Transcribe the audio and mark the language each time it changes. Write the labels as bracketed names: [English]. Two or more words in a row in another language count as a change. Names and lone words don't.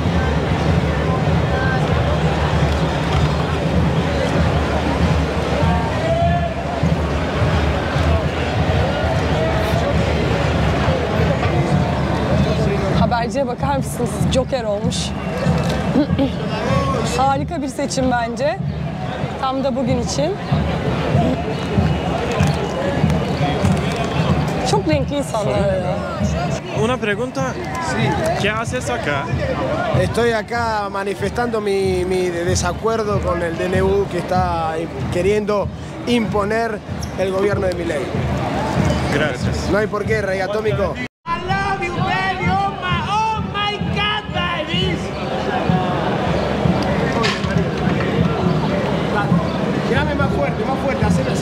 [Turkish] Haberciye bakar mısınız? Joker olmuş. Harika bir seçim bence. Tam da bugün için. Çok renkli insanlar. [Spanish] Una pregunta. ¿Qué haces acá? Estoy acá manifestando mi desacuerdo con el DNU que está queriendo imponer el gobierno de Milei. Gracias. No hay por qué, Rey Atómico. Llévame más fuerte, hacelo así.